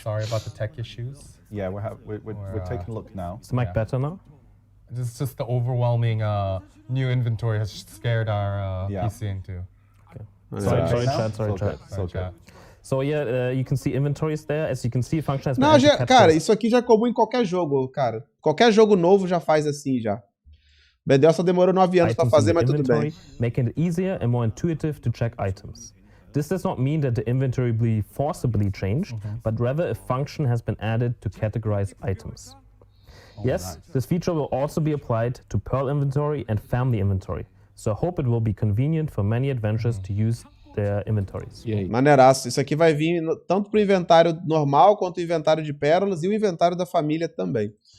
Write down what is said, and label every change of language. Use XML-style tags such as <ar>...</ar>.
<en>Sorry about the tech issues. Yeah, we're taking a look now. Is the mic better now? It's just the overwhelming new inventory has scared our PC into. Okay. Sorry, chat. So yeah, you can see inventories there. As you can see, function has been</en> <pt>Não, já, cara, isso aqui já é comum em qualquer jogo, cara. Qualquer jogo novo já faz assim, já. BDL só demorou 9 anos pra fazer, mas tudo bem.</pt> <en>Making it easier and more intuitive to check items. This does not mean that the inventory will be forcibly changed, but rather a function has been added to categorize items. Yes, this feature will also be applied to Pearl inventory and family inventory, so I hope it will be convenient for many adventurers to use their inventories.</en> <pt>Maneiraço. Isso aqui vai vir tanto pro inventário normal, quanto o inventário de pérolas e o inventário da família também.</pt>